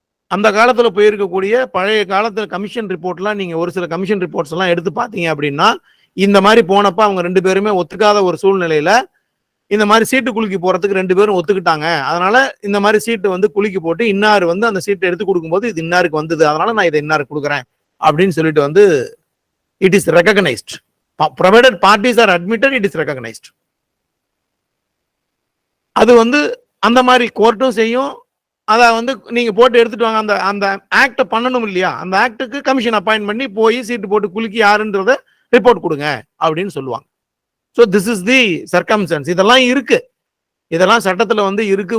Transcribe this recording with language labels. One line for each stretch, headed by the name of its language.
Tamil: அந்த காலத்துல போயிருக்கக்கூடிய பழைய காலத்துல கமிஷன் ரிப்போர்ட்லாம் நீங்க ஒரு சில கமிஷன் ரிப்போர்ட்ஸ் எல்லாம் எடுத்து பார்த்தீங்க அப்படின்னா, இந்த மாதிரி போனப்ப அவங்க 2 பேருமே ஒத்துக்காத ஒரு சூழ்நிலையில இந்த மாதிரி சீட்டு குலுக்கி போறதுக்கு 2 பேரும் ஒத்துக்கிட்டாங்க, அதனால இந்த மாதிரி சீட்டு வந்து குலுக்கி போட்டு இன்னாரு வந்து அந்த சீட்டை எடுத்து கொடுக்கும்போது இது இன்னாருக்கு வந்தது, அதனால நான் இதை இன்னாருக்கு கொடுக்குறேன் அப்படின்னு சொல்லிட்டு வந்து
English: It is recognized. provided parties are admitted, it is recognized.
Tamil: அது வந்து அந்த மாதிரி கோர்ட்டும் செய்யும். அதை வந்து நீங்க போட்டு எடுத்துட்டு வாங்க, அந்த அந்த ஆக்ட பண்ணணும் இல்லையா, அந்த ஆக்டுக்கு கமிஷன் அப்பாயின்ட் பண்ணி போய் சீட்டு போட்டு குலுக்கி யாருன்றத ரிப்போர்ட் கொடுங்க அப்படின்னு சொல்லுவாங்க.
English: So this is the circumstances.
Tamil: இதெல்லாம் இருக்கு, இதெல்லாம் சட்டத்துல வந்து இருக்கு.